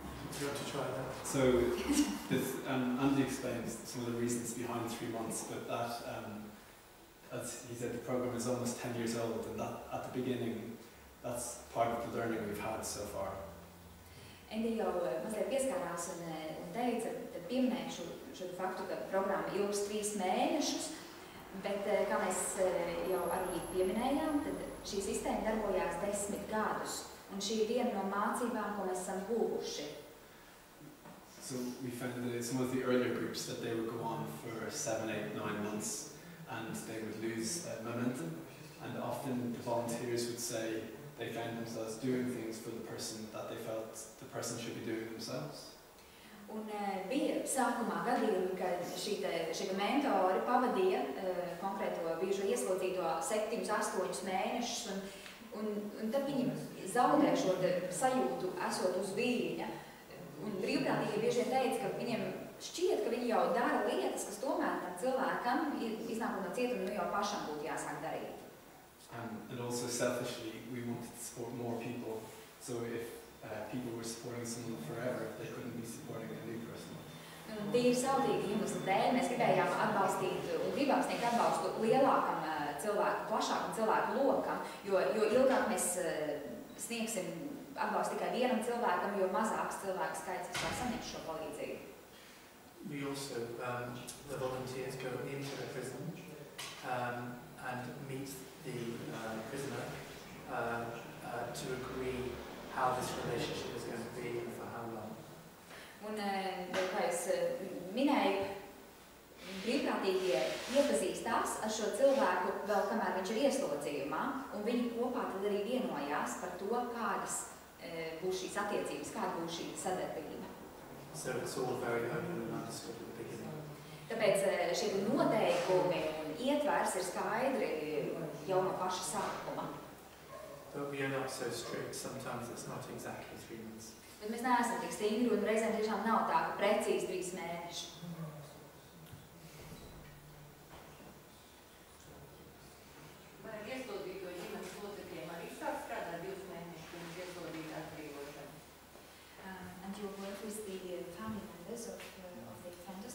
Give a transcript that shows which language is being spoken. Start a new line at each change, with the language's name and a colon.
English: Do you want to try that? So Andy explains some of the reasons behind 3 months, but that, as he said, the program is almost 10 years old, and that at the beginning, that's part of the learning we've had so far.
Latvian: Endi jau mazliet pieskārās un teica, tad pieminēju šo faktu, ka programma ilgs 3 mēnešus, bet, kā mēs jau arī pieminējām, tad šī sistēma darbojās 10 gadus, un šī ir viena no mācībām, ko mēs esam guvuši.
English: So we found that some of the earlier groups that they would go on for 7, 8, 9 months, and they would lose momentum, and often the volunteers would say they found themselves doing things for the person that they felt the person should be doing themselves.
Latvian: Un bija sākumā gadījumi, kad šī mentori pavadīja konkrēto bijušo ieslodzīto 7, 8 mēnešus, un tad viņi zaudē šo sajūtu esot uz viļņa. Un brīvprātīgi bieži vien teica, ka viņiem šķiet, ka viņi jau dara lietas, kas tomēr tam cilvēkam, iznākot no cietuma, jau pašam būtu jāsāk darīt.
English: And also selfishly, we wanted to support more people. So if people were supporting someone forever, they couldn't be supporting a new person.
Latvian: Tīri sautīgi iemesli dēļ mēs gribējām atbalstīt un gribam sniegt atbalstu lielākam cilvēku, plašākam cilvēku lokam, jo ilgāk mēs sniegsim atbalstu tikai vienam cilvēkam, jo mazāks cilvēku skaits vispār saņems šo palīdzību.
English: We also, the volunteers go into the prison and meet the prisoner to agree how this relationship is going to be and for how long.
Latvian: Un, kā es minēju, brīvprātīgie iepazīstās ar šo cilvēku vēl kamēr viņš ir ieslodzījumā, un viņi kopā tad arī vienojās par to, kādas būs šīs attiecības, kāda būs šī sadarbība.
English: So it's all very open and understood at the beginning.
Latvian: Tāpēc šie noteikumi un ietvers ir skaidri jau no paša sākuma.
English: But we are not so strict. Sometimes it's not exactly 3 months.
Latvian: Bet mēs neesam tik stingri un reizēm tiešām nav tā, ka precīzi 3 mēneši. Vai ieslodzīto ģimenes locekļiem arī sāk strādāt 2 mēnešus pirms ieslodīta atbrīvošana?
English: And you work with the family members of the offenders.